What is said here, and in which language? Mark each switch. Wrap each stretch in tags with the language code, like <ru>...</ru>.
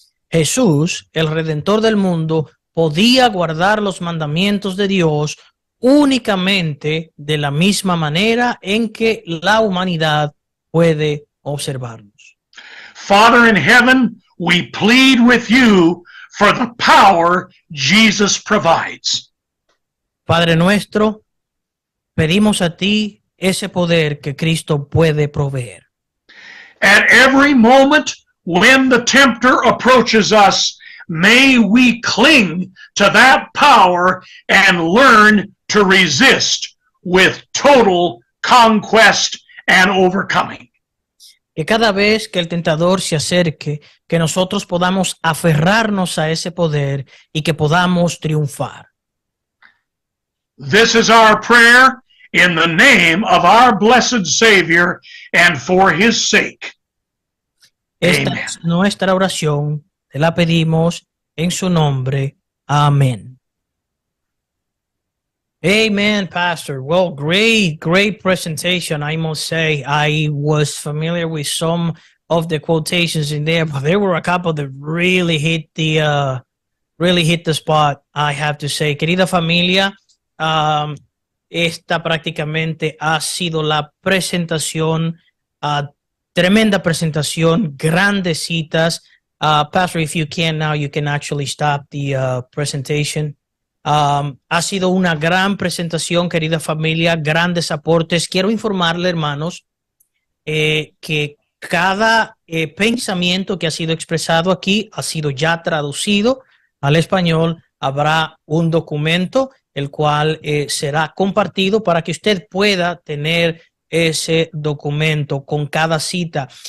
<es>Jesús, el Redentor del mundo, podía guardar los mandamientos de Dios únicamente de la misma manera en que la humanidad puede observarlos.</es> <en>Father in heaven, we plead with you for the power Jesus provides.</en> <es>Padre nuestro, pedimos a ti ese poder que Cristo puede proveer.</es> <en>At every moment when the tempter approaches us, may we cling to that power and learn to resist with total conquest and overcoming.</en> <es>que cada vez que el tentador se acerque, que nosotros podamos aferrarnos a ese poder y que podamos triunfar.</es> <en>This is our prayer in the name of our blessed Savior and for his sake.</en> <es>Esta</es> <en>Amen.</en> <es>es nuestra oración, te la pedimos en su nombre. Amén.</es> <en>Amen, Pastor. Well, great presentation, I must say. I was familiar with some of the quotations in there, but there were a couple that really hit the spot, I have to say.</en> <es>Querida familia, esta prácticamente ha sido la presentación, tremenda presentación, grandes citas.</es> <en>Pastor, if you can now, you can actually stop the presentation.</en> <es>Ha sido una gran presentación, querida familia, grandes aportes. Quiero informarle, hermanos, que cada pensamiento que ha sido expresado aquí ha sido ya traducido al español. Habrá un documento el cual será compartido para que usted pueda tener ese documento con cada cita.</es>